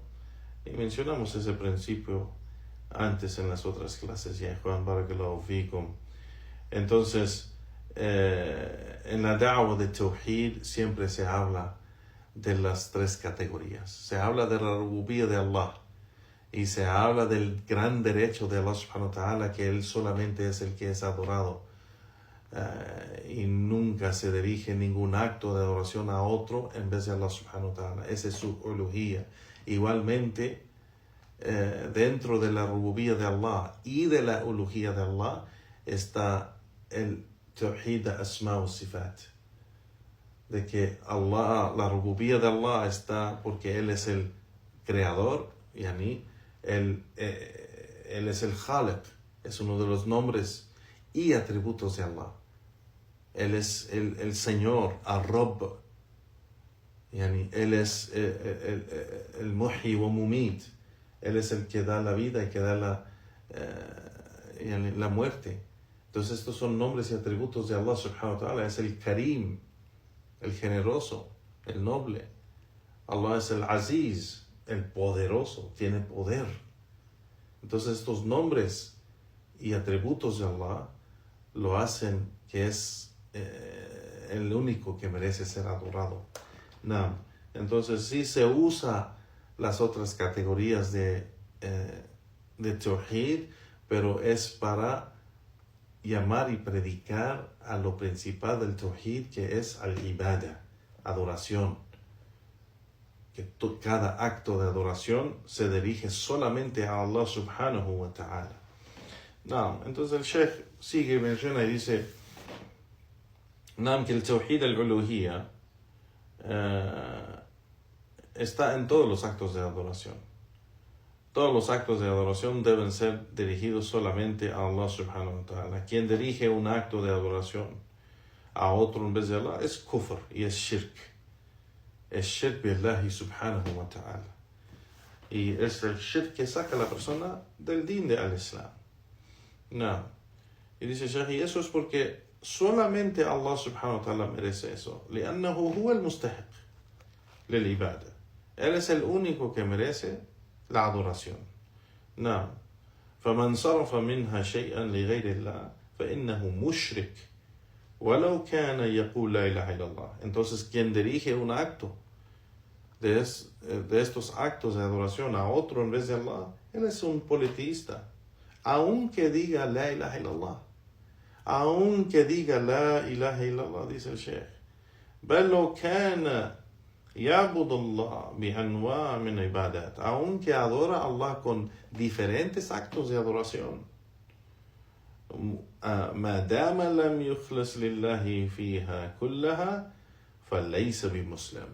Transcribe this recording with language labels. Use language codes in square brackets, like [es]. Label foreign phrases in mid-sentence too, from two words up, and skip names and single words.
[es] Y mencionamos ese principio antes en las otras clases, ya Juan [ar] بارك الله فيكم. [es] Entonces, en la da'wah de Tawhid siempre se habla de las tres categorías. Se habla de la rububía de Allah, y se habla del gran derecho de Allah [ar] سبحانه وتعالى, [es] que Él solamente es el que es adorado, y nunca se dirige ningún acto de adoración a otro en vez de Allah [ar] سبحانه وتعالى. [es] Ese es su uluhía. Igualmente, dentro de la rububía de Allah y de la uluhía de Allah está el tawhid de [ar] أسماء وصفات, [es] de que Allah, la rububía de Allah está porque Él es el creador, Él es el Khaliq, es uno de los nombres y atributos de Allah. Él es el Señor, al-Rabb, Él es el [ar] محيي ومميت, [es] Él es el que da la vida y que da la muerte. Entonces estos son nombres y atributos de Allah [ar] سبحانه وتعالى. [es] Es el Karim, el generoso, el noble. Allah es el Aziz, el poderoso, tiene poder. Entonces estos nombres y atributos de Allah lo hacen que es el único que merece ser adorado. Entonces sí se usa las otras categorías de Tawhid, pero es para llamar y predicar a lo principal del Tawhid, que es al-Ibadah, adoración. Que cada acto de adoración se dirige solamente a Allah [ar] سبحانه وتعالى. [es] Entonces el Sheikh sigue, menciona y dice que el [ar] توحيد الألوهية [es] está en todos los actos de adoración. Todos los actos de adoración deben ser dirigidos solamente a Allah [ar] سبحانه وتعالى. [es] Quien dirige un acto de adoración a otro en vez de Allah es kufr y es shirk. Es [ar] شرك بالله سبحانه وتعالى. [es] Y es el shirk que saca a la persona del din de al-Islam. Y dice Shaykh, y eso es porque solamente Allah [ar] سبحانه وتعالى [es] merece eso. [ar] لأنه هو المستحق للعبادة. [es] Él es el único que merece la adoración. [ar] فمن صرف منها شيئا لغير الله فإنه مشرك ولو كان يقول لا إله إلا الله. [es] Entonces, quien dirige un acto de estos actos de adoración a otro en vez de Allah, él es un politeísta, aunque diga [ar] لا إله إلا الله, [es] aunque diga [ar] لا إله إلا الله, [es] dice el Sheikh. [ar] بل لو كان يعبد الله بأنواع من عبادات, [es] aunque adora a Allah con diferentes actos de adoración, [ar] ما دام لم يخلص لله فيها كلها فليس بمسلم.